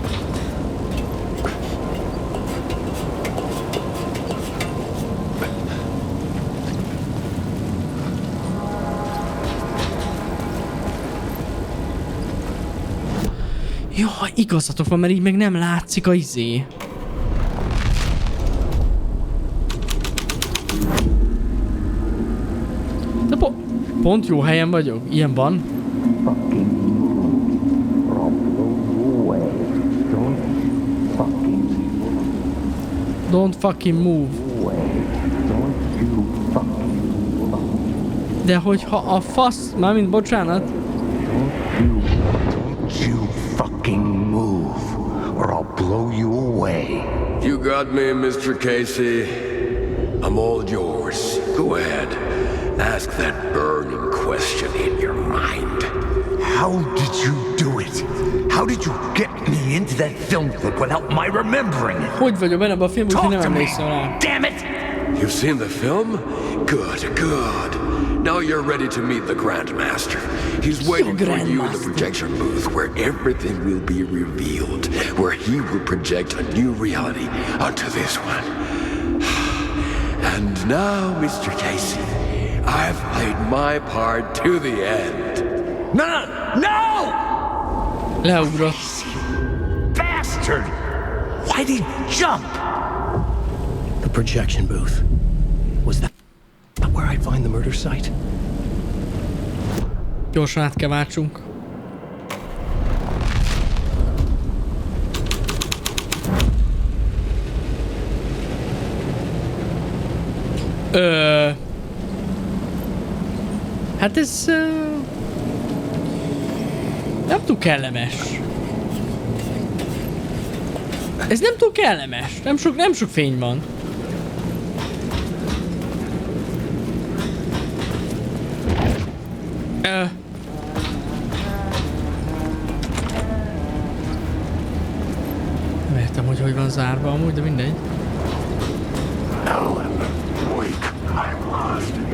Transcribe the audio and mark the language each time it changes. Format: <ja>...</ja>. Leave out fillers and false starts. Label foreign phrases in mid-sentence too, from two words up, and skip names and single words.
<hu>Jaj, igazatok van, mert így meg nem látszik a izé. De pont jó helyen vagyok, ilyen van.</hu> <en>Don't fucking move.</en> <hu>De hogyha a fasz, mármint bocsánat.</hu> <en>Fucking move, or I'll blow you away. You got me, Mr. Casey. I'm all yours. Go ahead. Ask that burning question in your mind. How did you do it? How did you get me into that film clip without my remembering it?</en> <hu>Hogy vagyok benne abban a filmben, hogy nem emlékszem rá.</hu> <en>Damn it! You've seen the film? Good, good. Now you're ready to meet the Grandmaster. He's waiting for you in the projection booth where everything will be revealed, where he will project a new reality onto this one. And now, Mr. Casey, I've played my part to the end. No! Leugrott. Bastard! Why did he jump? The projection booth. Was that where I'd find the murder site?</en> <hu>Gyorsan át kell váltsunk. Hát ez... nem túl kellemes. Ez nem túl kellemes. Nem sok fény van. Nem értem, hogy van zárva amúgy, de mindegy.</hu> <en>Alan, wake. I'm lost.</en>